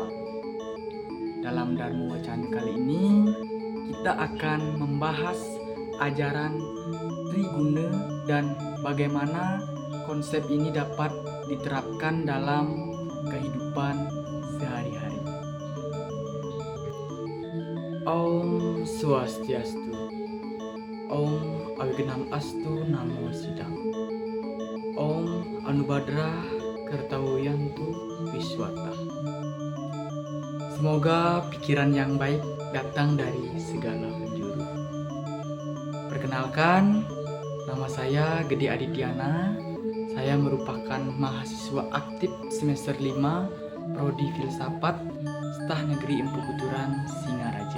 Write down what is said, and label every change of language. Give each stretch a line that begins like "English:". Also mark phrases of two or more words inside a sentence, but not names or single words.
Indonesian: Dalam Dharma Wacana kali ini, kita akan membahas ajaran Triguna dan bagaimana konsep ini dapat diterapkan dalam kehidupan sehari-hari.
Sanskrit: Om Swastiastu. Om Awignam Astu Namo Sidang. Om Anubhadra Kartawiyantu Viswata.
Indonesian: Semoga pikiran yang baik datang dari segala penjuru. Perkenalkan, nama saya Gede Adityana. Saya merupakan mahasiswa aktif semester 5 Prodi Filsafat Stah Negeri Empu Kuturan, Singaraja.